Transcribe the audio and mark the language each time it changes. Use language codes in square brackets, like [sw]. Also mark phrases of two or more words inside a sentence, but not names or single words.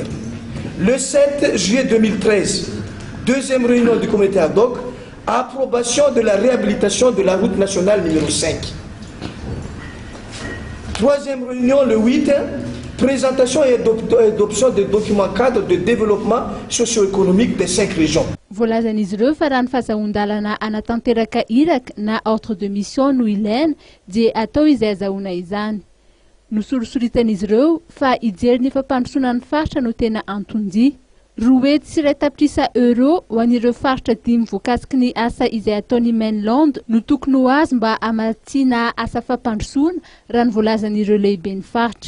[fr] Le 7 juillet 2013, deuxième réunion du comité ad hoc, approbation de la réhabilitation de la route nationale numéro 5. Troisième réunion le 8, présentation et adoption des documents cadres de développement socio-économique des 5 régions. [mg] Voalazan'izy ireo fa raha ny fahazahon-dalana anatanteraka iraka na [fr] ordre de mission [mg] no ilaina dia atao izay azahoana izany. Nosorosoritan'izy ireo fa hijery ny fampandrosoana ny faritra no tena antonjy. Roety sy iray tapitrisa euro ho an'ireo faritra 5 voakasiky ny asa izay ataon'ny mainland no tokony ho azy mba hamatsiana asa fampandrosoana raha ny voalazan'ireo lehiben'ny faritra.